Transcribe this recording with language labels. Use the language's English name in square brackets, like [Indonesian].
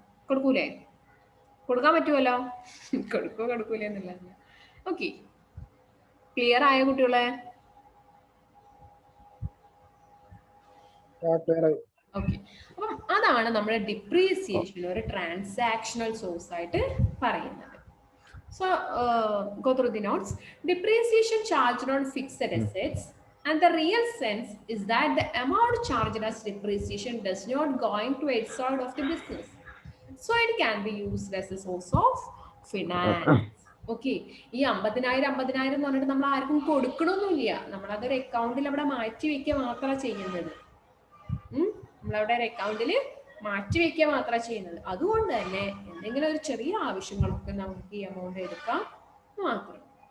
[Malayalam] കൊടുക്കൂലേ? കൊടുക്കാൻ പറ്റുമല്ലോ? കൊടുക്കൂല എന്നില്ല. ഓക്കെ, ക്ലിയർ ആയ കുട്ടികളെ? ഓക്കെ, അപ്പം അതാണ് നമ്മുടെ ഡിപ്രീസിയേഷൻ ഒരു ട്രാൻസാക്ഷണൽ സോഴ്സ് ആയിട്ട് പറയുന്നത്. [English] So go through the notes. Depreciation charged on fixed assets, and the real sense is that the amount charged as depreciation does not go into outside of the business. So it can be used as a source of finance. [Malayalam] Okay, ഈ 50,000 എന്ന് പറഞ്ഞിട്ട് നമ്മൾ ആർക്കും കൊടുക്കണമൊന്നുമില്ല. നമ്മളതൊരു അക്കൗണ്ടിൽ അവിടെ മാറ്റി വെക്കുക മാത്രമാണ് ചെയ്യുന്നത്. നമ്മളവിടെ ഒരു അക്കൗണ്ടിൽ മാറ്റി വെക്കുക മാത്രമാണ് ചെയ്യുന്നത്. അതുകൊണ്ട് തന്നെ എന്തെങ്കിലും ഒരു ചെറിയ ആവശ്യങ്ങളൊക്കെ നമുക്ക് ഈ എമൗണ്ട് എടുക്കാം മാത്രം.